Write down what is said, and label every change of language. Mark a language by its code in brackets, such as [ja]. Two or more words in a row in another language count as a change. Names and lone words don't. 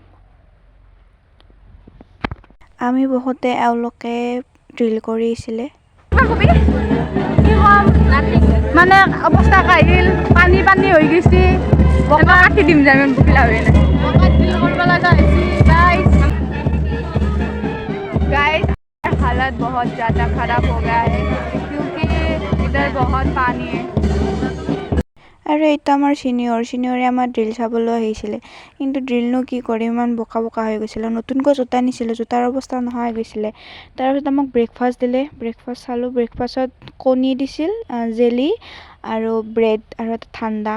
[as] আমি বহুতে এওঁলোকে ড্ৰিল কৰিছিলে। মানে অৱস্থা আহিল, পানী হৈ গৈছে, বকা কাটি দিম যে বকিলা হৈ নাই ড্ৰিল কৰিব লগা হৈছে। [hi] गाइस हालत बहुत ज़्यादा ख़राब हो गया है क्योंकि इधर बहुत पानी है। [as] আৰু এইটো আমাৰ চিনিয়ৰে আমাৰ ড্ৰিল চাবলৈ আহিছিলে, কিন্তু ড্ৰিলনো কি কৰিম, ইমান বোকা হৈ গৈছিলে। নতুনকৈ জোতা নিছিলোঁ, জোতাৰ অৱস্থা নোহোৱা হৈ গৈছিলে। তাৰপিছত আমাক ব্ৰেকফাষ্ট দিলে। ব্ৰেকফাষ্ট চালোঁ। ব্ৰেকফাষ্টত কণী দিছিল, জেলি আৰু ব্ৰেড আৰু এটা ঠাণ্ডা।